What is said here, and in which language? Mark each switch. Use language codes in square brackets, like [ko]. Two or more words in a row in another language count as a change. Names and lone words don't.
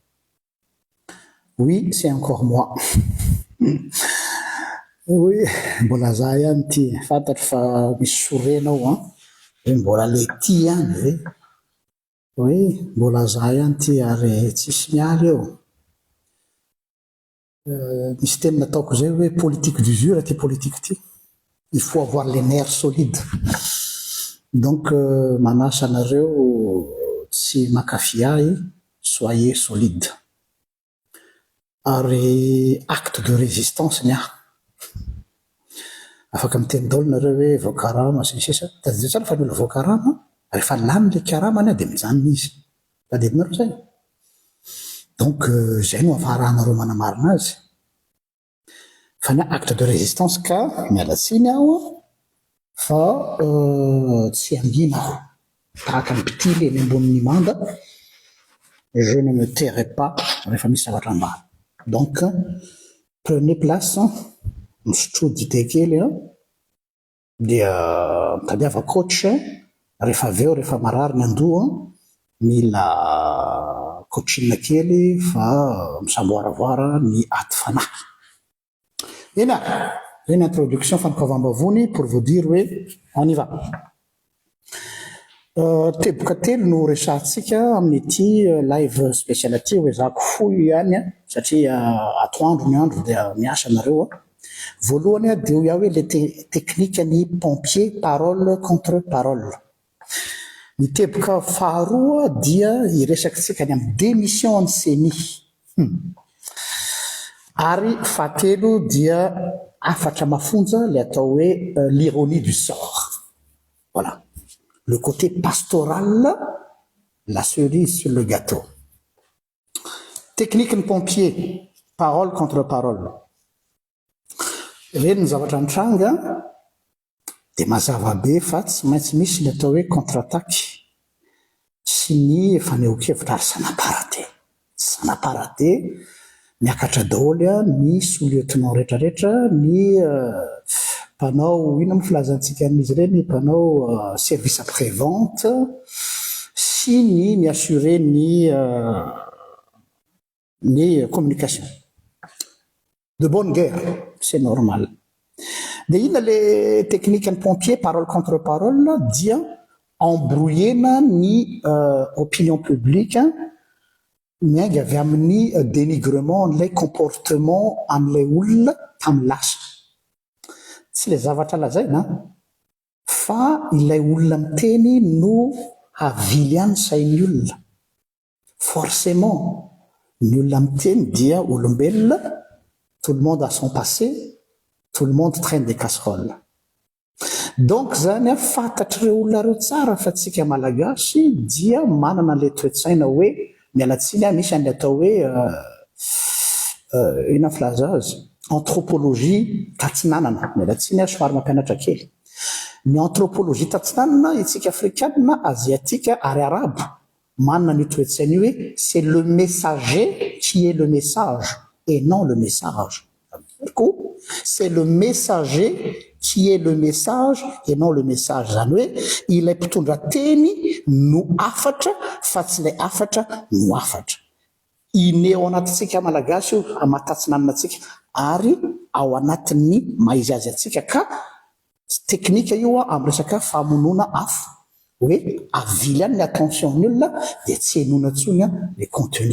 [fr] Oui, c'est encore moi. Oui, [mg] mbola za ihany ty. Fantatro fa misy sorenao hoe mbola le ty ihany ve? Oui, mbola za ihany ty ary tsisy mialy eo. Misy teny nataoko zay hoe [fr] politique d'usure [mg] ty politique ty. [fr] Il faut avoir les nerfs solides. [mg] Donc manasa anareo tsy makafy ahy, [fr] soyez solide. [mg] Ary [fr] acte de résistance [mg] nia. Afaka miteny daholo nareo hoe voakarama sy ny sisa. Tadidiro tsara fa ny olona voakarama rehefa lany le karamany dia mijanona izy. Tadidinareo zay. Donc zay no ahafaharanareo manamarina azy. Fa ny [fr] acte de résistance [mg] ka mialatsiny aho fa tsy angina aho. Tahaka ny mpitily eny ambonin'ny manda, [fr] je ne me tairai pas [mg] rehefa misy zavatra ambany. [fr] Donc prenez place, [mg] misotro dité kely dia mitadiava coach rehefa aveo rehefa marary ny andoha mila coachine kely fa misamboaravoara ny aty fanahy. [fr] Ena, une introduction fanokavam-bavony pour vous dire hoe on y va. [mg] Teboka telo no resahantsika amin'ity live spécial aty hoe zako fohy ihany satria atoandro ny andro dia miasa nareo. Voalohany dia ho hoe le teknika ny [fr] pompier parole contre parole. [mg] Ny teboka faharoa dia iresakitsika ny amin'ny démission ny CENI. Ary fahatelo dia afatra mafonja le atao hoe [fr] l'ironie du sort. Voilà. Le côté pastoral, la cerise sur le gâteau. Technique ny pompier, parole contre parole. [mg] Reny ny zavatra nitranga dia mazava be fa tsy maintsy misy ny atao hoe contre-attaque sy ny fanehoan-kevitra ary sanaparaté. Sanaparaté miakatra daholo ny sous-lieutenant rehetrarehetra, ny mpanao ino moa filazantsika amin'izy ireny, mpanao [fr] service après-vente [mg] sy ny miassurer ny communication. [fr] De bonne guerre, c'est normal. [mg] Dia inona le technique ny pompier, [fr] parole contre parole, [mg] dia embrouillena ny [fr] opinion publique [mg] miainga avy amin'ny dénigrement n'ilay comportement amin'ilay olona tamin'ny lasa. Tsy le zavatra lazaina fa ilay olona miteny no avily ihany sain'ny olona. Forcément, ny olona miteny dia olombelona, [fr] tout le monde a son passé, tout le monde traîne des casseroles. [mg] Donc zany fantatr'ireo olona reo tsara fa tsika malagasy dia manana le toe-tsaina hoe mialatsiny misy an'ilay atao hoe ina filaza azy anthropologie tatsinanana. Mialatsiny somary mampianatra kely. Ny anthropologie tatsinanana itsika afrikanina, asiatique ary arabe manana ny toe-tsaina hoe [fr] c'est le messager qui est le message et non le message. C'est le messager qui est le message et non le message. [mg] Zany hoe ilay mpitondra teny no afatra fa tsy ilay afatra no afatra. Ineo anatintsika malagasy io amatatsinanana atsika ary ao anatin'ny maizy azy atsika ka teknika io amin'ny resaka famonoana afo hoe avily ihany ny attention ny olona dia tsy henona intsony le contenu.